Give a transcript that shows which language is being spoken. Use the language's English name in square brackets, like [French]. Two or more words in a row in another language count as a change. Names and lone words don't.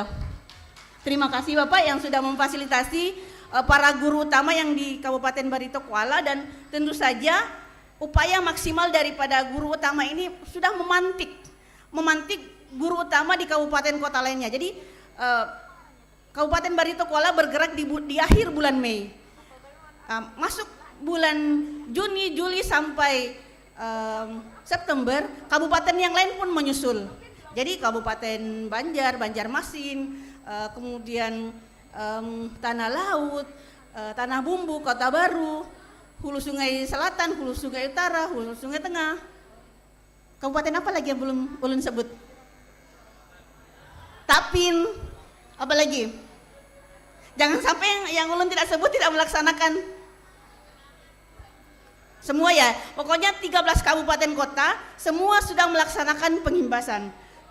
[Indonesian] Terima kasih Bapak yang sudah memfasilitasi para guru utama yang di Kabupaten Barito Kuala, dan tentu saja upaya maksimal daripada guru utama ini sudah memantik guru utama di kabupaten kota lainnya. Jadi Kabupaten Barito Kuala bergerak di akhir bulan Mei, masuk bulan Juni, Juli sampai September, kabupaten yang lain pun menyusul. Jadi Kabupaten Banjar, Banjarmasin, kemudian Tanah Laut, Tanah Bumbu, Kota Baru, Hulu Sungai Selatan, Hulu Sungai Utara, Hulu Sungai Tengah. Kabupaten apa lagi yang belum ulun sebut? Tapin, apa lagi? Jangan sampai yang ulun tidak sebut tidak melaksanakan. Semua ya, pokoknya 13 kabupaten kota semua sudah melaksanakan pengimbasan.